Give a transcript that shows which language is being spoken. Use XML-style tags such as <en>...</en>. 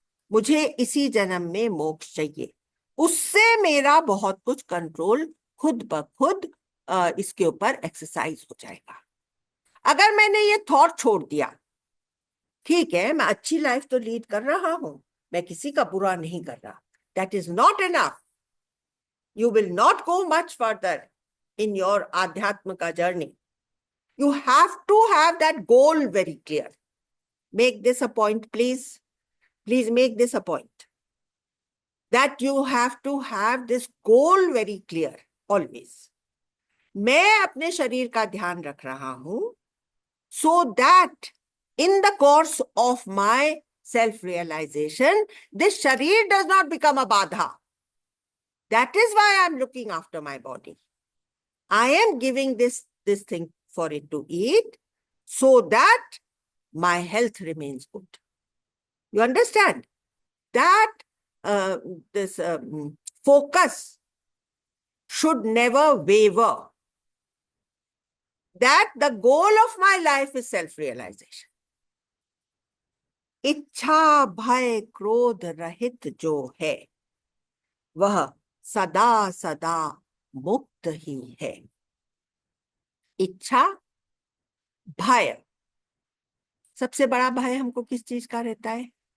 <hi>मुझे इसी जन्म में मोक्ष चाहिए, उससे मेरा बहुत कुछ कंट्रोल खुद ब खुद इसके ऊपर एक्सरसाइज हो जाएगा। अगर मैंने ये थॉट छोड़ दिया, ठीक है मैं अच्छी लाइफ तो लीड कर रहा हूं, मैं किसी का बुरा नहीं कर रहा,</hi> <en>That is not enough. You will not go much further in your Adhyatmika journey. You have to have that goal very clear. Make this a point, please. Please make this a point. That you have to have this goal very clear always.</en> <hi>मैं अपने शरीर का ध्यान रख रहा हूं</hi> <en>so that in the course of my self-realization, this sharir does not become a badha. That is why I'm looking after my body. I am giving this thing for it to eat so that my health remains good. You understand? That this focus should never waver. That the goal of my life is self-realization.</en> <hi>इच्छा भय क्रोध रहित जो है वह सदा सदा मुक्त ही है। इच्छा भय, सबसे बड़ा भय हमको किस चीज का रहता है?</hi>